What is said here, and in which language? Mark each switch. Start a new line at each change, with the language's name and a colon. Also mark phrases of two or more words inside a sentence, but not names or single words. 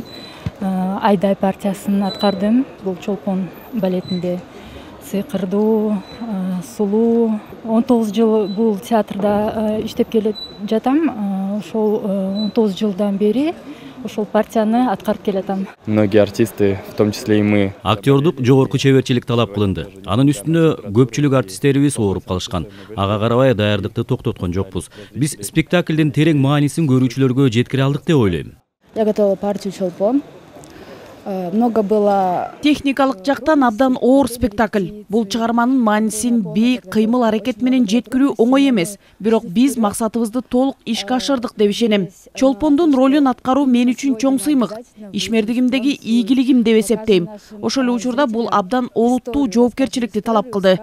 Kyrgyz: Айдай партиясын аткардым. Бул Чолпон балетинде сыйкырдуу, сулуу. 19 жыл бул театрда иштеп келе жатам. Ошол 19 жылдан бери ошол партияны аткарып келатам.
Russian: Многие артисты, в том числе и мы.
Kyrgyz: Актёрдук жогорку чеберчилик талап кылынды. Анын үстүнө көпчүлүк артисттерибиз ооруп калышкан. Ага карабай даярдыкты токтоткон жокпуз. Биз спектаклдин терең маанисин көрүүчүлөргө жеткире алдык деп ойлойм.
Russian: Я готовила партию Чолпон. Много было.
Kyrgyz: Техникалык жактан абдан оор спектакль. Бул чыгарманын маанисин бей кыймыл аракет менен жеткирүү оңой эмес. Бирок биз максатыбызды толук ишке ашырдык деп ишенем. Чолпондун ролун аткаруу мен үчүн чоң сыймык. Ишмердигимдеги ийгилигим деп эсептейм. Ошол эле учурда бул абдан олуттуу жоопкерчиликти талап кылды.